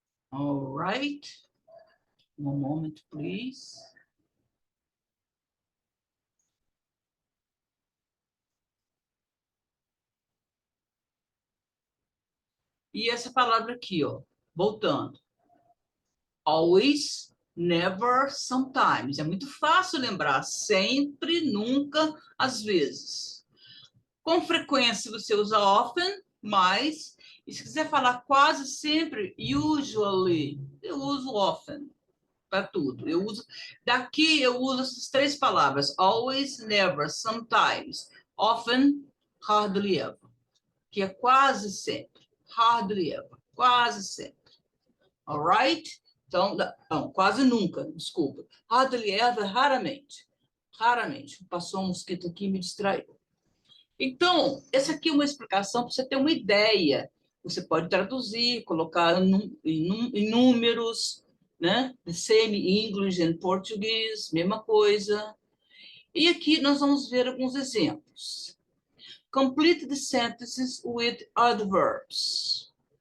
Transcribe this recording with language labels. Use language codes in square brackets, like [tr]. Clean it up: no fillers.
[en] All right. One moment, please. [pt] E essa palavra aqui, ó, voltando. [en] Always, never, sometimes. [pt] É muito fácil lembrar. Sempre, nunca, às vezes. Com frequência você usa often, mas, e se quiser falar quase sempre, usually, eu uso often para tudo. Daqui eu uso essas três palavras, always, never, sometimes, often, hardly ever, que é quase sempre, hardly ever, quase sempre. Alright? Então, não, quase nunca, desculpa. Hardly ever, raramente. Raramente. Passou um mosquito aqui e me distraiu. Então, essa aqui é uma explicação para você ter uma ideia. Você pode traduzir, colocar em números, né? [en] The same English and Portuguese, [pt] mesma coisa. E aqui nós vamos ver alguns exemplos. [en] Complete the sentences with adverbs.